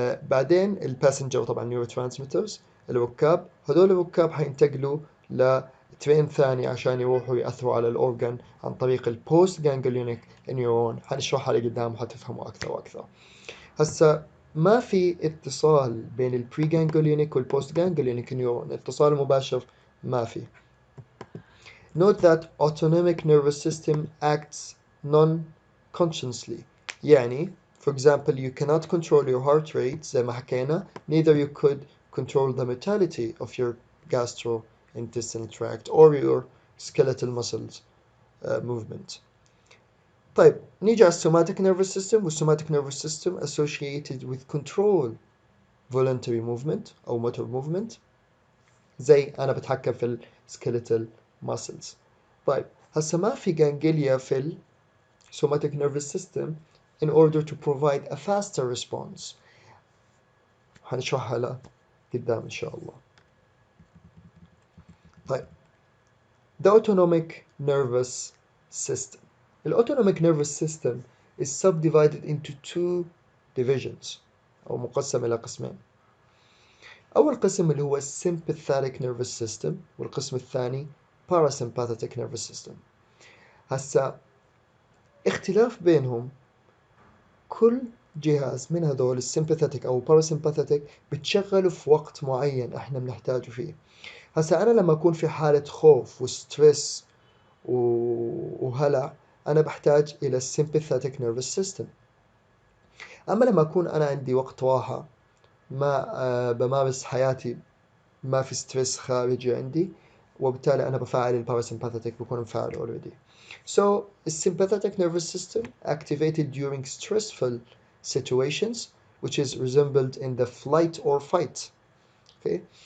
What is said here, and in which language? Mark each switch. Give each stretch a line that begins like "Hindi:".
Arabic: بعدين الباسنجر طبعا نيورو ترانسميترز، الركاب، هذول الركاب حينتقلوا لترين ثاني عشان يروحوا يأثروا على الأورجن عن طريق البوست جانجليونيك نيورون. حنشرحها لقدام وحتفهموا أكثر وأكثر. هسا ما في اتصال بين البري جانجليونيك والبوست جانجليونيك نيورون، اتصال مباشر ما في.
English: Note that autonomic nervous system acts non-consciously. يعني for example you cannot control your heart rate
Arabic: زي ما حكينا،
English: neither you could control the motility of your gastrointestinal tract or your skeletal muscles movement.
Arabic: طيب نيجي على somatic nervous system.
English: والsomatic nervous system associated with control voluntary movement أو motor movement،
Arabic: زي أنا بتحكم في
English: skeletal muscles.
Arabic: طيب هسه ما في جانجليا في ال
English: somatic nervous system in order to provide a faster response.
Arabic: هنشرحها له قدام إن شاء الله.
English: طيب the autonomic nervous system. The autonomic nervous system is subdivided into 2 divisions
Arabic: أو مقسم إلى قسمين. أول قسم اللي هو sympathetic nervous system، والقسم الثاني parasympathetic nervous system. هسا اختلاف بينهم، كل جهاز من هذول السيمباثيتك أو parasympathetic بتشغله في وقت معين إحنا بنحتاجه فيه. هسا أنا لما أكون في حالة خوف وستريس وهلع، أنا بحتاج إلى sympathetic nervous system. أما لما أكون أنا عندي وقت راحة، ما بمارس حياتي، ما في ستريس خارجي عندي، وبالتالي أنا بفعل الباراسمباثيك، بكون مفعل already.
English: So the sympathetic nervous system activated during stressful situations, which is resembled in the flight or fight. Okay.